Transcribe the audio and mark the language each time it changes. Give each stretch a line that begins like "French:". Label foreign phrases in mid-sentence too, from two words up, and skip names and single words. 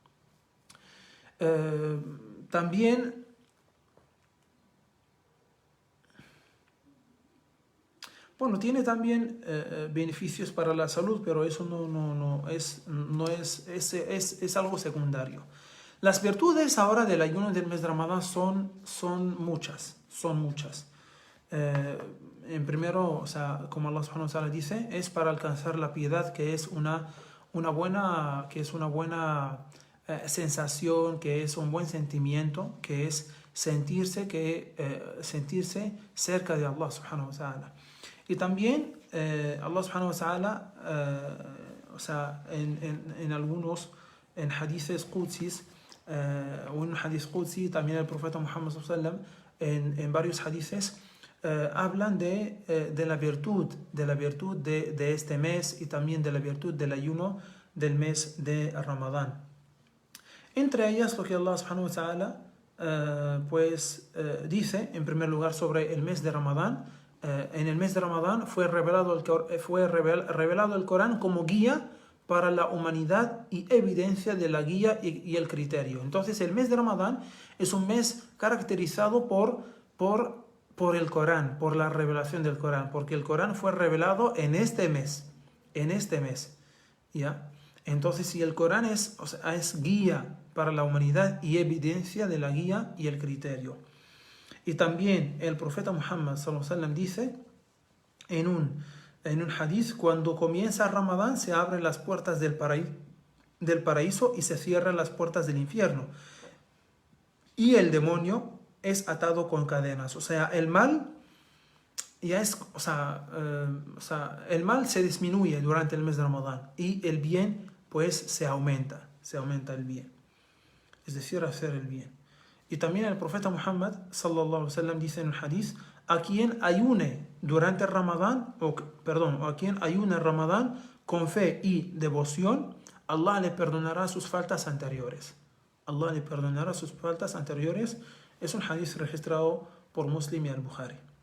Spanish: También bueno, tiene también beneficios para la salud, pero eso es algo secundario. Las virtudes ahora del ayuno del mes de Ramadán son muchas. En primero, o sea, como
Arabic: الله سبحانه وتعالى
Spanish: dice, es para alcanzar la piedad, que es una buena sensación, que es un buen sentimiento, que es sentirse cerca de
Arabic: الله سبحانه وتعالى.
Spanish: Y también
Arabic: الله سبحانه وتعالى,
Spanish: o sea, en algunos, en
Arabic: أحاديث قدسية,
Spanish: o en un
Arabic: حديث قدسي,
Spanish: también el profeta Muhammad
Arabic: صلى الله عليه وسلم,
Spanish: en varios hadiths, hablan de la virtud de este mes y también de la virtud del ayuno del mes de Ramadán. Entre ellas lo que
Arabic: الله سبحانه وتعالى
Spanish: dice en primer lugar sobre el mes de Ramadán. En el mes de Ramadán fue revelado el Corán como guía para la humanidad y evidencia de la guía y el criterio. Entonces el mes de Ramadán es un mes caracterizado por el Corán, por la revelación del Corán, porque el Corán fue revelado en este mes, ¿ya? Entonces si el Corán es guía para la humanidad y evidencia de la guía y el criterio. Y también el profeta Muhammad
Arabic: صلى الله عليه وسلم
Spanish: dice en un hadith: cuando comienza Ramadán se abren las puertas del paraíso y se cierran las puertas del infierno, y el demonio es atado con cadenas. O sea, el mal el mal se disminuye durante el mes de Ramadán y el bien pues se aumenta el bien, es decir, hacer el bien. Y también el profeta Muhammad
Arabic: صلى الله عليه وسلم
Spanish: dice en un hadith: a quien ayune durante el Ramadán, o a quien ayune el Ramadán con fe y devoción, Allah le perdonará sus faltas anteriores. Allah le perdonará sus faltas anteriores. Es un hadith registrado por Muslim y al-Bukhari.